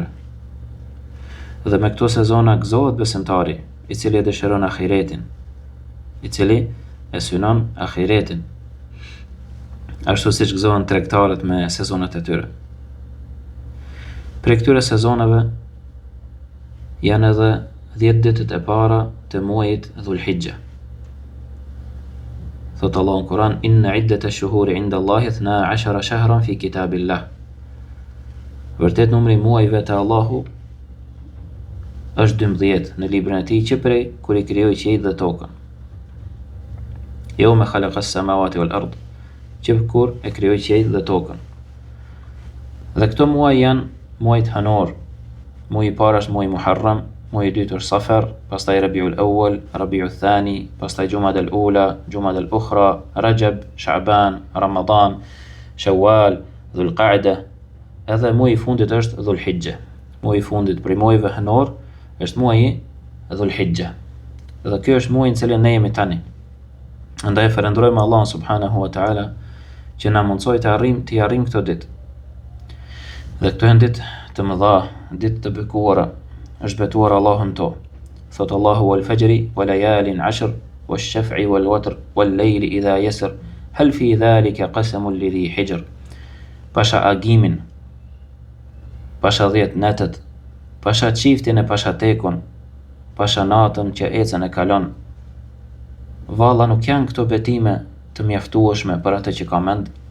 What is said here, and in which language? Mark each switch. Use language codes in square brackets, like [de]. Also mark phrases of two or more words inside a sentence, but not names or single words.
[sq] Dhe me këto sezona gëzohet besimtari, i cili dëshiron ahiretin, i cili e synon ahiretin, ashtu siç gëzohen tregtarët me sezonat e tyre. Prej këtyre sezonave janë edhe 10 ditët e para të muajit Dhul-Hijja. Thot Allahu në Kur'an: [ar] "إن عدة الشهور عند الله 12 شهرا في كتاب الله." [sq] Vërtet numri i muajve te Allahu është 12 në librin e tij që prej kur i krijoi qiellin dhe tokën. [ar] يوم خلق السماوات والأرض, [sq] që kur e krijoi qiellin dhe tokën. Dhe këto muaj janë muajt hanor. Muaji i parë është muaji Muharram, muaji i dytë është Safar, pastaj Rabiul Awwal, Rabiul Thani, pastaj Jumada al-Ula, Jumada al-Ukhra, Rajab, Sha'ban, Ramadan, Shawwal, Dhul Qa'da. Edhe muaji i fundit është Dhul Hijja. Muaji i fundit prej muajve hanor është muaji Dhul Hijja. Dhe ky është muaji në cilin ne jemi tani. Andaj falenderojmë Allahun [ar] سبحانه وتعالى [sq] që na mundsoi të arrijmë këto ditë. Dhe këto janë ditë të mëdha, ditë të bekuara, është betuar Allahun to. Thot Allahu: [ar] "والفجر وليال عشر والشفع والوتر والليل إذا يسر هل في ذلك قسم لذي حجر." [sq] Pasha agimin, pasha 10 natët, pasha çiftin e pasha tekun, pasha natën që ecën e kalon. Valla nuk janë këto betime të mjaftueshme për atë që ka mend.